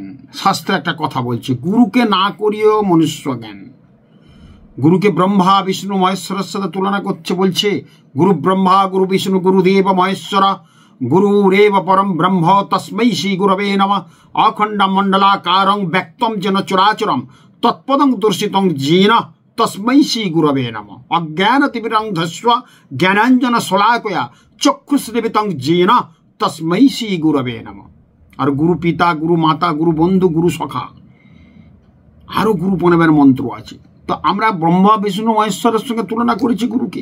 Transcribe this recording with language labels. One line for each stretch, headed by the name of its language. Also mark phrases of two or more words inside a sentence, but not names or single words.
Bangla: শাস্ত্রে একটা কথা বলছে, গুরুকে না করিয়েও মনুষ্য জ্ঞান। গুরুকে ব্রহ্মা বিষ্ণু মহেশ্বরের সাথে তুলনা করছে, বলছে
Sanskrit: গুরু ব্রহ্মা গুরু বিষ্ণু গুরুদেব মহেশ্বর গুরুরেব পরম ব্রহ্ম তস্मै শ্রী গুরবে নমঃ। অখণ্ড মণ্ডলাকারং ব্যক্তম যেন চরাচরম তৎপদং দর্শিতং যেন তস্मै শ্রী গুরবে নমঃ। অজ্ঞানতিমিরং ধস্ব জ্ঞানাঞ্জন শলাকয়া চক্ষুশ্রীবিতং যেন তস্मै শ্রী গুরবে নমঃ।
Bangla: আর গুরু পিতা, গুরু মাতা, গুরু বন্ধু, গুরু সখা, আরো গুরু পূর্ণিমার মন্ত্র আছে। তো আমরা ব্রহ্মা বিষ্ণু মহেশ্বরের সঙ্গে তুলনা করেছি গুরুকে।